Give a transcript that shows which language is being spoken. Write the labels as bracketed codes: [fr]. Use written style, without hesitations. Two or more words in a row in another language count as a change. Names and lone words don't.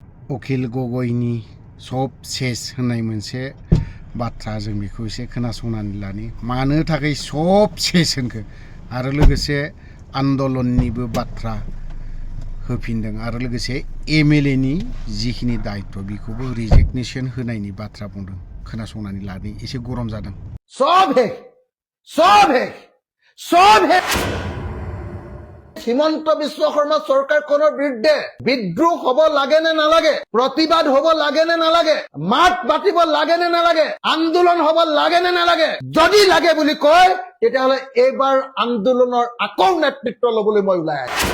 [brx] अखिल गगैनि सब सेस होननाय मोनसे बाथ्रा जों बेखौ एसे खोनासंनानै लानि मानो थाखाय सब सेस होनखो आरो लोगोसे आन्दलननिबो बाथ्रा होफिनदों आरो लोगोसे एमएलए नि जिखिनि दायित्व बेखौबो रिजिगनेशन होनायनि बाथ्रा बुंदों खोनासंनानै लानि एसे गरम जादों सब है [as] হিমন্ত বিশ্ব শৰ্মা চৰকাৰখনৰ বিৰুদ্ধে বিদ্ৰোহ হ'ব লাগে নে নালাগে প্ৰতিবাদ হ'ব লাগে নে নালাগে মাত মাতিব লাগে নে নালাগে আন্দোলন হ'ব লাগে নে নালাগে যদি লাগে বুলি কয় তেতিয়াহ'লে এইবাৰ আন্দোলনৰ আকৌ নেতৃত্ব ল'বলৈ মই ওলাই আহিছো